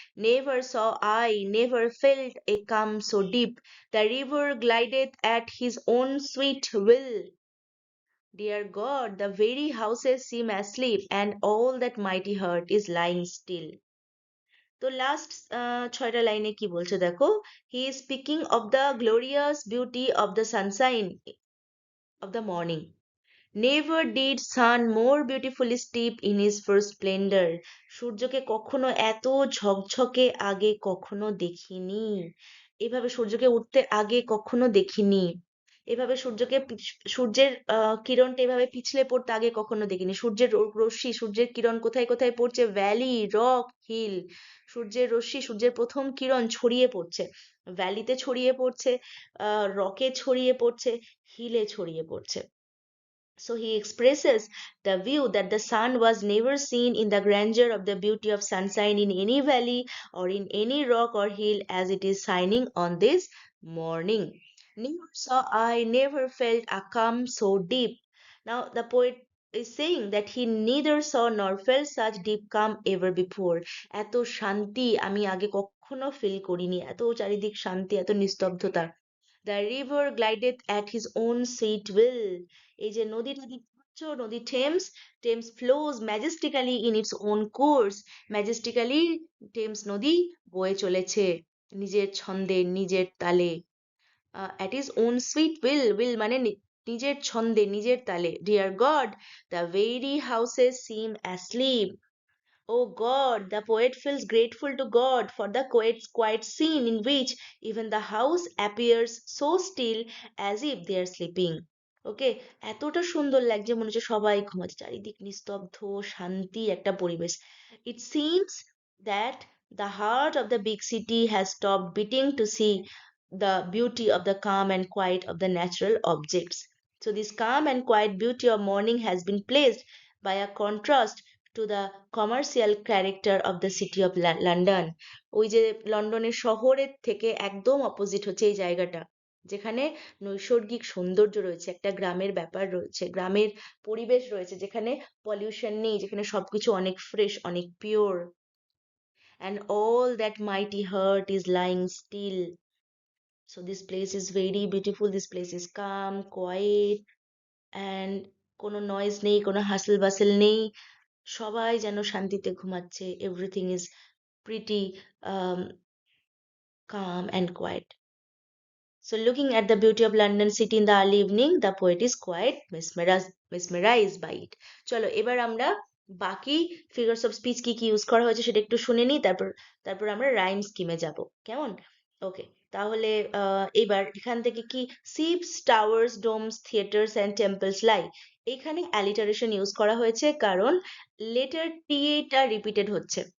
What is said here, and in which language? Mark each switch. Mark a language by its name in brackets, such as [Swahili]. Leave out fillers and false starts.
[English] Never saw I, never felt a calm so deep. The river glideth at his own sweet will. Dear God, the very houses seem asleep, and all that mighty heart is lying still. [Bangla] তো last 6টা লাইনে কি বলছে দেখো। [English] He is speaking of the glorious beauty of the sunshine of the morning. Never did sun more beautifully steep in his first splendour. [Bangla] সূর্যকে কখনো এত ঝকঝকে আগে কখনো দেখিনি, এভাবে সূর্যকে উঠতে আগে কখনো দেখিনি। এভাবে সূর্যের কিরণটা এভাবে পিছলে পড়তে আগে কখনো দেখিনি। সূর্যের রশ্মি, সূর্যের কিরণ কোথায় কোথায় পড়ছে? Valley, rock, hill. সূর্যের রশ্মি, সূর্যের প্রথম কিরণ ছড়িয়ে পড়ছে, ভ্যালিতে ছড়িয়ে পড়ছে, রকে ছড়িয়ে পড়ছে, হিলে ছড়িয়ে পড়ছে। [English] So he expresses the view that the sun was never seen in the grandeur of the beauty of sunshine in any valley or in any rock or hill as it is shining on this morning. Never saw I, never felt a calm so deep. Now the poet is saying that he neither saw nor felt such deep calm ever before. [Bangla] এত শান্তি আমি আগে কখনো feel করিনি, এত চারিদিক শান্তি, এত নিস্তব্ধতা। [English] The river glideth at his own sweet will. [Bangla] এই যে নদীটা দেখতে পাচ্ছ, নদী Thames, Thames [English] flows majestically in its own course. [Bangla] Majestically Thames নদী বয়ে চলেছে নিজের ছন্দে, নিজের তালে। At his own sweet will, will মানে নিজের ছন্দে, নিজের তালে। [English] Dear God, the very houses seem asleep. Oh God, the poet feels grateful to God for the quiet scene in which even the house appears so still as if they are sleeping. [Bangla] ওকে, এতটা সুন্দর লাগছে, মনে হচ্ছে সবাই ঘুমাচ্ছে, চারিদিক নিস্তব্ধ, শান্তি একটা পরিবেশ। [English] It seems that the heart of the big city has stopped beating to see the beauty of the calm and quiet of the natural objects. So this calm and quiet beauty of morning has been placed by a contrast to the commercial character of the city of London. [Bangla] ওই যে লন্ডনের শহরের থেকে একদম opposite হচ্ছে এই জায়গাটা, যেখানে নৈসর্গিক সৌন্দর্য রয়েছে, একটা গ্রামের ব্যাপার রয়েছে, গ্রামের পরিবেশ রয়েছে, যেখানে পলিউশন নেই, যেখানে সবকিছু অনেক ফ্রেশ, অনেক pure. [English] and all that mighty heart is lying still. So this place is very beautiful, this place is calm, quiet, and [Bangla] কোনো নয়েজ নেই, কোনো হাসল বাসল নেই, সবাই যেন শান্তিতে ঘুমাচ্ছে। [English] Everything is pretty calm and quiet. So looking at the beauty of London city in the early evening, the poet is quite mesmerized by it. [Bangla] চলো এবার আমরা বাকি ফিগার্স অফ স্পিচ কি কি ইউজ করা হয়েছে সেটা একটু শুনে নিই, তারপর আমরা রাইম স্কিমে যাব, কেমন? ওকে, তাহলে এবার এখান থেকে কি [English] ships, towers, domes, theatres and temples lie, [Bangla] এখানে অ্যালিটারেশন ইউজ করা হয়েছে কারণ লেটার টি টা রিপিটেড হচ্ছে।